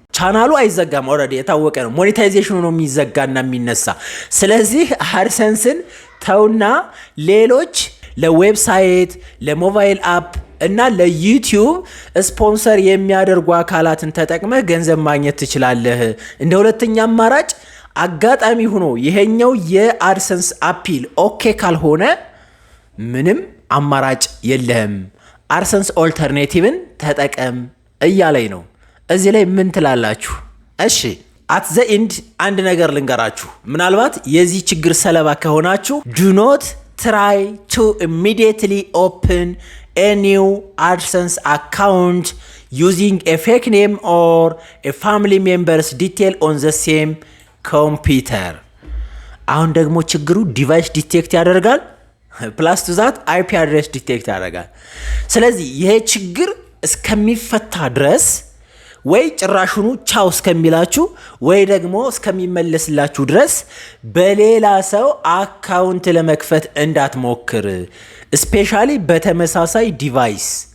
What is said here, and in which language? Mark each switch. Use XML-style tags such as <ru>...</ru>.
<am>ቻናሉ አይዘጋም። ኦልሬዲ የታወቀ ነው። ሞኔታይዜሽኑ ነው የሚዘጋና የሚነሳ። ስለዚህ አድሰንስን ተውና ሌሎች ለዌብሳይት፣ ለሞባይል አፕ እና ለዩቲዩብ ስፖንሰር የሚያደርጉ አካላትን ተጠቅመህ ገንዘብ ማግኘት ትችላለህ። እንደ ሁለተኛ አማራጭ አጋጣሚ ሆኖ ይሄኛው የአድሰንስ አፒል ኦኬ ካልሆነ ምንም አማራጭ የለህም። አድሰንስ ኦልተርኔቲቭን ተጠቀም እያለኝ ነው። እዚህ ላይ ምን ትላላችሁ? እሺ አት ዘ ኢንድ አንድ ነገር ልንገራችሁ። ምናልባት የዚህ ችግር ሰለባ ከሆናችሁ</am> <en>ዱ ኖት try to immediately open a new AdSense account using a fake name or a family member's detail on the same computer.</en> <am>አሁን ደግሞ ችግሩ ዲቫይስ ዲቴክት ያደርጋል፣ ፕላስ ቱ ዛት አይፒ አድሬስ ዲቴክት ያደርጋል። ስለዚህ ይሄ ችግር እስከሚፈታ ድረስ ወይ ጭራሹኑ ቻው እስከሚላችሁ ወይ ደግሞ እስከሚመለስላችሁ ድረስ በሌላ ሰው አካውንት ለመክፈት እንዳትሞክር፣ ስፔሻሊ በተመሳሳይ ዲቫይስ</am>